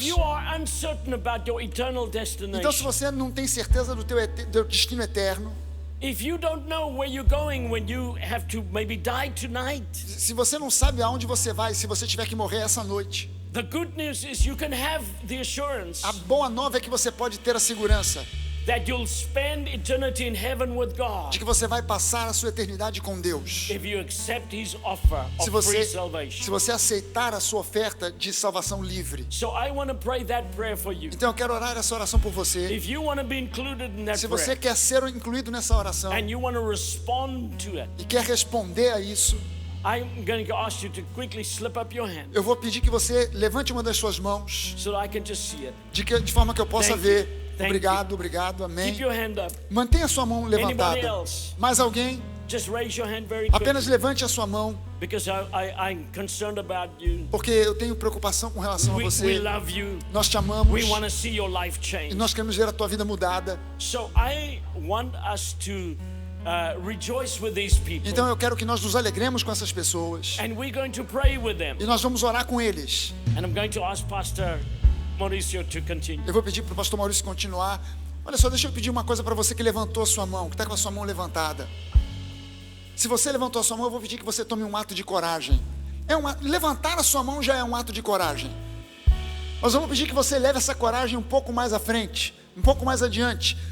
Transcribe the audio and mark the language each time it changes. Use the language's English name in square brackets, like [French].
[English] if you are uncertain about your eternal [Portuguese] Então, se [English] destination, [Portuguese] você não tem certeza do teu destino eterno, [English] if you don't know where you're going when you have to maybe die tonight, [Portuguese] se você não sabe aonde você vai, se você tiver que morrer essa noite, [English] the good news is you can have the assurance [Portuguese] a boa nova é que você pode ter a segurança [English] that you'll spend eternity in heaven with [Portuguese] de que você vai passar a sua eternidade com Deus. [English] if you accept His offer [Portuguese] Se [English] of free [Portuguese] você, [English] salvation. [Portuguese] se você aceitar a sua oferta de salvação livre. [English] So I want to pray that prayer for you. [Portuguese] Então eu quero orar essa oração por você. [English] If you want to be included in that [Portuguese] Se você [English] prayer [Portuguese] quer ser incluído nessa oração [English] and you want to respond to it, [Portuguese] e quer responder a isso, [English] I'm going to ask you to quickly slip up your hand [Portuguese] eu vou pedir que você levante uma das suas mãos, [English] so that I can just see it. [Portuguese] de forma que eu possa [English] Thank you. [Portuguese] ver. [English] Thank [Portuguese] Obrigado, obrigado, amém. [English] Keep your hand up. [Portuguese] Mantenha a sua mão levantada. [English] Anybody else? [Portuguese] Mais alguém? [English] Just raise your hand very quickly [Portuguese] Apenas levante a sua mão, [English] because I'm concerned about you. [Portuguese] porque eu tenho preocupação com relação a [English] We [Portuguese] você. [English] love you. [Portuguese] Nós te amamos [English] We want to see your life [Portuguese] e [English] change. [Portuguese] nós queremos ver a tua vida mudada. [English] So I want us to rejoice with these people. [Portuguese] Então eu quero que nós nos alegremos com essas pessoas [English] And we're going to pray with them. [Portuguese] e nós vamos orar com eles. [English] And I'm going to ask Pastor Mauricio to continue. [Portuguese] Eu vou pedir para o pastor Maurício continuar. Olha só, deixa eu pedir uma coisa para você que levantou a sua mão, que está com a sua mão levantada. Se você levantou a sua mão, eu vou pedir que você tome um ato de coragem. Levantar a sua mão já é um ato de coragem. Nós vamos pedir que você leve essa coragem um pouco mais à frente, um pouco mais adiante.